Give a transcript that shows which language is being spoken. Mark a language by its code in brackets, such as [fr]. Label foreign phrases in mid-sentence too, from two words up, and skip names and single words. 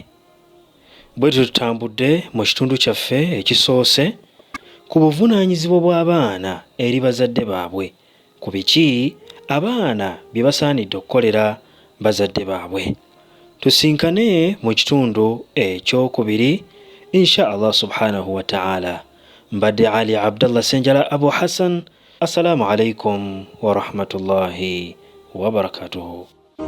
[lg] Bwe tutambudde mu kitundu kyaffe ekisoose ku buvunaanyizibwa bw'abaana eri bazadde baabwe, ku biki abaana bye basaanidde okukolera bazadde baabwe. Tusinkane mu kitundu ekyokubiri [ar] إن شاء الله سبحانه وتعالى. [lg] Mbadde Ali Abdallah Senjala Abu Hassan. [ar] السلام عليكم ورحمة الله وبركاته.